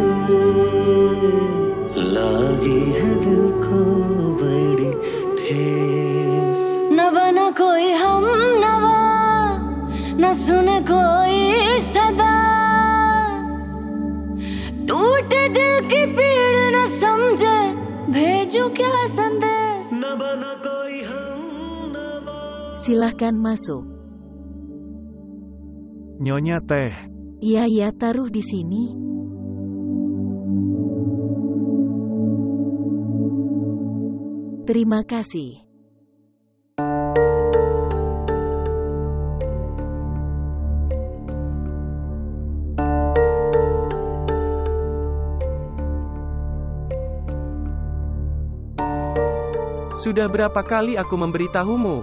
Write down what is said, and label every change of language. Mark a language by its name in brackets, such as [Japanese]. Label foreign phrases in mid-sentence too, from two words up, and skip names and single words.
[Hindi] लागी है दिल को बड़ी ठेस न बना कोई हम नवा न सुने कोई सदा टूटे दिल की पीड़ न समझे भेजू क्या संदेश न बना कोई हम नवा [Indonesian] Silahkan masuk. Nyonya teh. Iya, taruh di sini. Terima kasih. Sudah berapa kali aku memberitahumu?